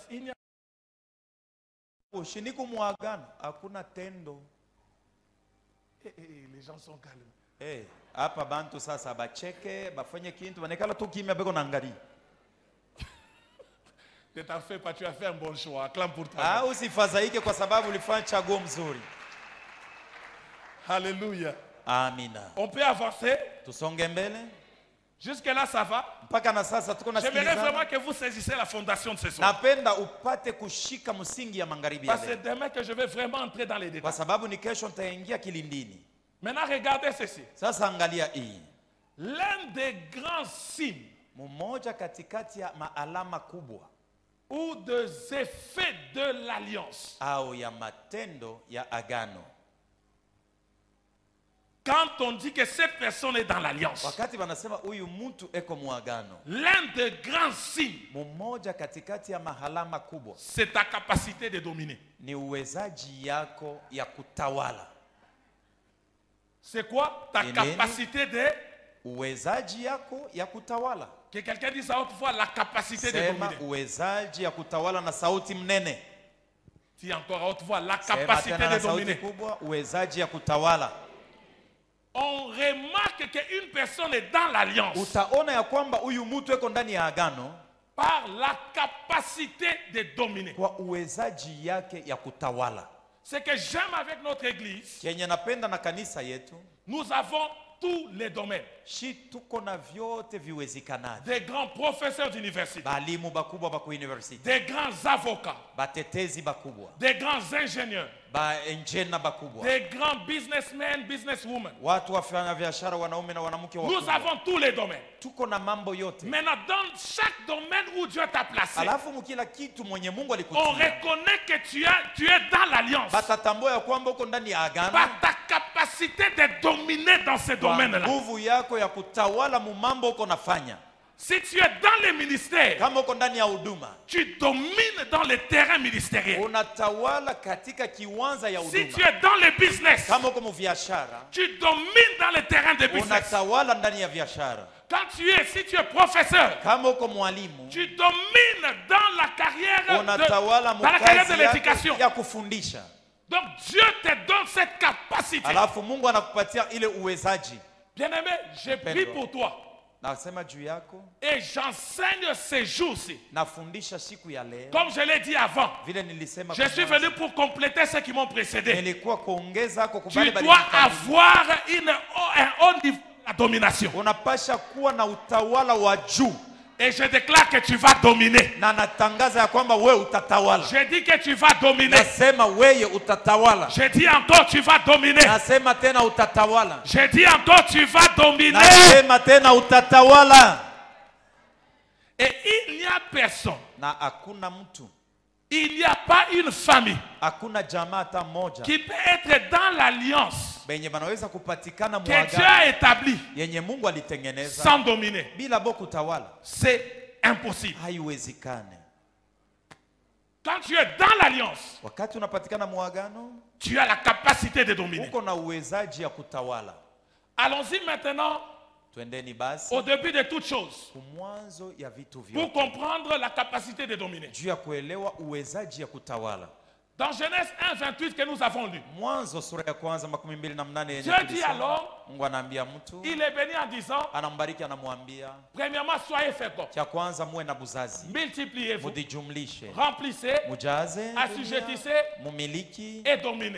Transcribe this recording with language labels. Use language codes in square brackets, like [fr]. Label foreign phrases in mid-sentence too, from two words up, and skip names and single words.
[fr] Il n'y a les gens sont calmes. [sw] Hapa bantu sasa bacheke bafanye kintu banekala tu kimya beko naangalia. [fr] Ne t'en fais pas, tu as fait un bon choix. Acclame pour toi. [sw] Ah, usifadhaike kwa sababu ulifanya chaguo mzuri. [fr] Alléluia. [sw] Amina. [fr] On peut avancer. [sw] Tusonge mbele. [fr] Jusque là ça va. [sw] Mpaka na sasa tuko na sikilizana. [fr] J'aimerais vraiment que vous saisissez la fondation de ce soir. [sw] Napenda upate kushika msingi ya magharibi ya leo. [fr] Parce que demain que je vais vraiment entrer dans les détails. [sw] Kwa sababu ni kesho nitaingia kilindini. [fr] Maintenant regardez ceci. [sw] Sasa angalia hii. [fr] L'un des grands signes, [sw] mmoja katikati ya maalama kubwa, [fr] ou des effets de l'alliance, [sw] au ya matendo ya agano. [fr] Quand on dit que cette personne est dans l'alliance, [sw] wakati wanasema huyu mtu eko muagano, [fr] l'un des grands signes, [sw] mmoja katikati ya mahalama kubwa, [fr] c'est ta capacité de dominer. [sw] Ni uwezaji yako ya kutawala. [fr] C'est quoi ta capacité de [sw] uwezaji yako ya kutawala? [fr] Que quelqu'un dise à haute voix la capacité de dominer. [sw] Uwezaji ya kutawala na sauti mnene. [fr] Dis encore à haute voix la capacité de dominer. [sw] Kubwa, uwezaji ya kutawala. [fr] On remarque qu'une personne est dans l'alliance. [sw] Utaona ya kwamba huyu mtu eko ndani ya agano [fr] par la capacité de dominer. [sw] Kwa uwezaji yake ya kutawala. [fr] Ce que j'aime avec notre église, [sw] kenye napenda na kanisa yetu, [fr] nous avons tous les domaines. [sw] Tuko na vyote viwezikanavyo. [fr] Des grands professeurs d'université. [sw] Balimu bakubwa ba university. [fr] Des grands avocats. [sw] Batetezi bakubwa. [fr] Des grands ingénieurs. [sw] Engineer bakubwa. [fr] Des grands businessmen, businesswomen. [sw] Watu wafanya biashara wanaume na wanawake wakubwa. [fr] Nous avons tous les domaines. [sw] Tuko na mambo yote. [fr] Maintenant dans chaque domaine où Dieu t'a placé, [sw] alafu mkila kitu mwenye Mungu alikutia, [fr] on reconnaît que tu es dans l'alliance. [sw] Batatambua ya kwamba uko ndani ya agano. [fr] Par ta capacité de dominer dans ces domaines-là. [sw] Nguvu yako ya kutawala mu mambo uko nafanya. [fr] Si tu es dans les ministères, [sw] kama uko ndani ya huduma, [fr] tu domines dans les terrains ministériels. [sw] Unatawala katika kiwanja ya huduma. [fr] Si tu es dans les business, [sw] kama uko mu biashara, [fr] tu domines dans les terrains de business. [sw] Unatawala ndani ya biashara. [fr] Si tu es professeur, [sw] kama uko mwalimu, [fr] tu domines dans la carrière de l'éducation. [sw] Ya kufundisha. [fr] Donc Dieu te donne cette capacité. [sw] Alafu Mungu anakupatia ile uwezaji. [fr] Bien-aimé, je prie pour toi. [sw] Nasema juu yako. [fr] Et j'enseigne ces jours-ci. [sw] Nafundisha siku ya leo. [fr] Comme je l'ai dit avant. [sw] Vile nilisema. [fr] Je suis venu pour compléter ceux qui m'ont précédé. [sw] Nilikuwa kuongeza [fr] tu dois avoir un haut niveau de domination. [sw] Unapasha kuwa na utawala wa juu. [fr] Et je déclare que tu vas dominer. [sw] Na natangaza ya kwamba wewe utatawala. [fr] Je dis que tu vas dominer. [sw] Nasema wewe utatawala. [fr] Je dis encore tu vas dominer. [sw] Nasema tena utatawala. [fr] Je dis encore tu vas dominer. [sw] Nasema tena utatawala. [fr] Et il n'y a personne. [sw] Na hakuna mtu. [fr] Il n'y a pas une famille. [sw] Hakuna jamaa hata moja. [fr] Qui peut être dans l'alliance. [sw] Benye banaweza kupatikana muagano. [fr] Que Dieu a établi. [sw] Yenye Mungu alitengeneza. [fr] Sans dominer. [sw] Bila boku tawala. [fr] C'est impossible. [sw] Haiwezekane. [fr] Quand tu es dans l'alliance, [sw] wakati unapatikana muagano, [fr] tu as la capacité de dominer. [sw] Uko na uwezaji ya kutawala. [fr] Allons-y maintenant. Au début de toutes choses, pour comprendre la capacité de dominer. Dans Genèse 1:28 que nous avons lu, Dieu dit alors, il est béni en disant, premièrement, soyez féconds, multipliez-vous, remplissez, assujettissez et dominez.